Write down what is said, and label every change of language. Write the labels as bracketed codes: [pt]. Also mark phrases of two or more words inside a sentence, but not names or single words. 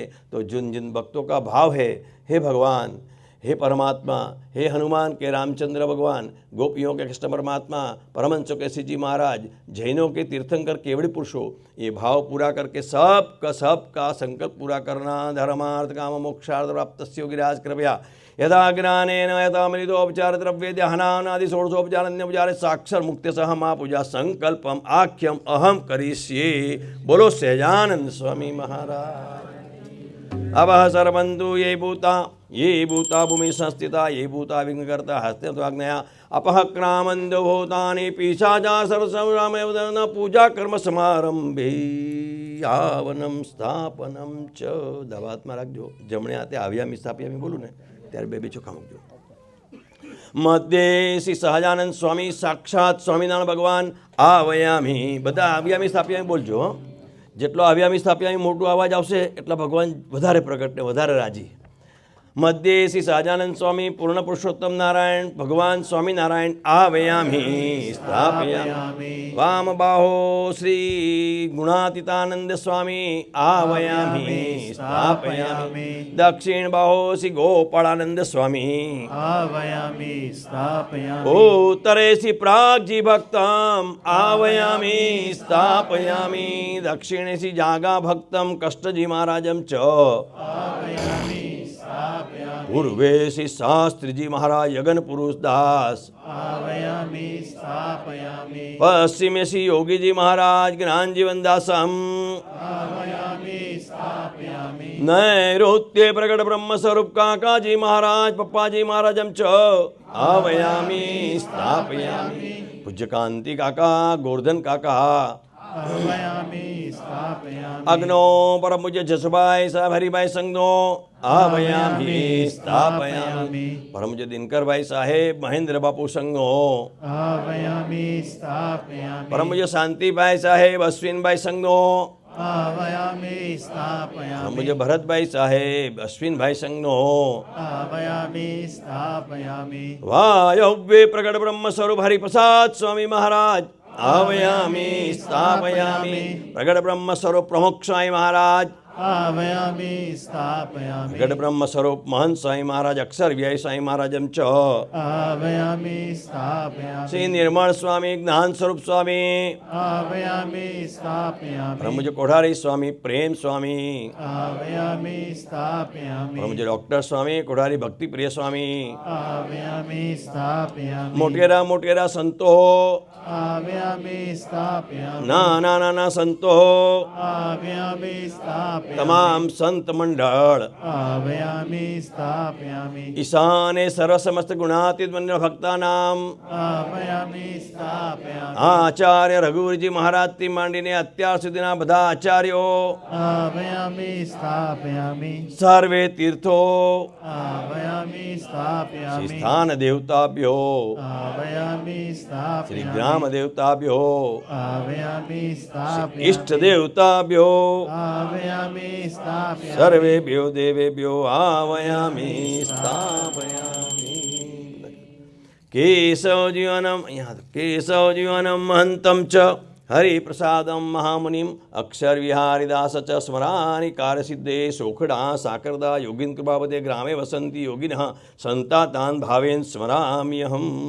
[hi] तो जिन भक्तों का भाव है, हे भगवान, हे परमात्मा, हे हनुमान के रामचंद्र भगवान, गोपियों के कृष्ण परमात्मा, परमहंसों के श्री जी महाराज, जैनों के तीर्थंकर केवड़ी पुरुषों, ये भाव पूरा करके सबका संकल्प पूरा करना। [sa] धर्मार्थ काम मोक्षार्थ प्राप्तस्य गिराज कृपया यदा ज्ञानेन यथा मृतोपचार द्रव्य दहनादि षोडशोपचार साक्षर मुक्ति सह महापूजा संकल्पम आख्यम अहम करिष्ये। [hi] बोलो सहजानंद स्वामी महाराज। [sa] अब सर्वन्तु ये भूता भूमि संस्थिता, ये भूता विघ्नकर्ता हस्ते त्वाज्ञया अपह क्रामन्दो भूतानि पिशाचा सर्वसंग्रामे पूजा कर्म समारंभे। आवनम स्थापनम च [gu] દવાતમાં રાખજો. જમણે હાથે [sa] आव्यामी स्थाप्यामी [gu] બોલું ને ત્યારે બે ચોખા મૂકજો. મધ્યે શ્રી સહજાનંદ સ્વામી સાક્ષાત સ્વામિનારાયણ ભગવાન આવયામી. બધા [sa] आव्यामी स्थाप्यामी [gu] બોલજો. જેટલો [sa] आव्यामी स्थाप्यामी [gu] મોટું અવાજ આવશે એટલા ભગવાન વધારે પ્રગટ ને વધારે રાજી. મધ્યે શ્રી સહજાનંદ સ્વામી પૂર્ણ પુરુષોત્તમ નારાયણ ભગવાન સ્વામિનારાયણ [sa] आवयामी स्थापयामि. [gu] વામ બાહો શ્રી ગુણાતીતાનંદ સ્વામી [sa] आवयामी स्थापयामि. [gu] દક્ષિણ બાહો શ્રી ગોપાળાનંદ સ્વામી [sa] आवयामि स्थापयामि. [gu] ઉત્તરે શ્રી પ્રાગજી ભક્તમ [sa] आवयामी स्थापयामि. [gu] દક્ષિણે શ્રી જાગા ભક્તમ કષ્ટજી મહારાજમ ચ [sa] आवयामि स्थापयामि. [gu] પૂર્વે શ્રી શાસ્ત્રીજી મહારાજ યગન પુરુષ દાસ. [sa] आवयामि स्थापयामि. [gu] પશ્ચિમે શ્રી યોગીજી મહારાજ જ્ઞાનજીવન દાસમ. [sa] आवयामि स्थापयामि. [gu] નૈઋત્ય પ્રગટ બ્રહ્મ સ્વરૂપ કાકાજી મહારાજ પપ્પાજી મહારાજમ ચ [sa] आवयामी स्थापयामि. [gu] પૂજ્ય કાંતિ કાકા ગોરધન કાકા. [sa] आवयामि स्थापयामि. [gu] અગ્નો પરમ પૂજ્ય જસભાઈ સાહેબ હરિભાઈ સંઘનો [sa] आवयामी स्थापयामि. [gu] પરમ પૂજ્ય દિનકરભાઈ સાહેબ મહેન્દ્ર બાપુ સંઘનો. [sa] आवयामि स्थापयामि. [gu] પરમ પૂજ્ય શાંતિભાઈ સાહેબ અશ્વિનભાઈ સંઘનો. [sa] आवयामि [gu] પરમ [sa] स्थापयामि. [gu] પૂજ્ય ભરતભાઈ સાહેબ અશ્વિનભાઈ સંઘનો. [sa] आवयामि स्थापयामि. [gu] વાયવ્ય પ્રગટ બ્રહ્મ સ્વરૂપ હરિપ્રસાદ સ્વામી મહારાજ [sa] आवयामी स्थापयामि. [gu] પ્રગટ બ્રહ્મ સ્વરૂપ પ્રમુખ સ્વામી મહારાજ. [sa] आवयामि स्थापयामि. [gu] પ્રગટ બ્રહ્મ સ્વરૂપ મહંત સ્વામી મહારાજ અક્ષર વ્યાય સ્વામી મહારાજમ ચ [sa] आवयामि स्थापयामि. [gu] શ્રી નિર્મળ સ્વામી જ્ઞાન સ્વરૂપ સ્વામી. [sa] आवयामि स्थापयामि. [gu] પરમ પૂજ્ય કોઠારી સ્વામી પ્રેમ સ્વામી. [sa] आवयामि स्थापयामि. [gu] પરમ પૂજ્ય ડોક્ટર સ્વામી કોઠારી ભક્તિ પ્રિય સ્વામી. [sa] आवयामि स्थापयामि. [gu] મોટેરા મોટેરા સંતો. [sa] आवयामि स्थापयामि. [gu] નાના નાના સંતો. [sa] आवयामि स्थापयामि. [gu] તમામ સંત મંડળ. [sa] आवयामि स्थापयामि. [gu] ઈશાને સર્વ સમસ્ત ગુણાતીત મંડળ ભક્તાનામ. [sa] आवयामि स्थापयामि. [gu] આચાર્ય રઘુવીરજી મહારાજથી માંડીને અત્યાર સુધીના બધા આચાર્યો. [sa] आवयामि स्थापयामि. [gu] સર્વે તીર્થો. [sa] आवयामि [gu] શ્રી [sa] स्थापयामि. स्थान देवताभ्यो. आवयामि [gu] શ્રી [sa] स्थापयामि. ग्राम देवताभ्यो. आवयामि स्थापयामि. इष्ट देवताभ्यो. आवयामि स्थापयामि. सर्वेभ्यो देवेभ्यो आवयामी स्थापयामि. केशवजीवनम अहींया केशवजीवनम महंतम च हरिप्रसादम महामुनिम अक्षर विहारिदास च स्मरानी कार्यसिद्धे सोखडा साकरदा योगीन कृपापदे ग्रामे वसंती योगिन संतातान भावेन स्मराम्यहम.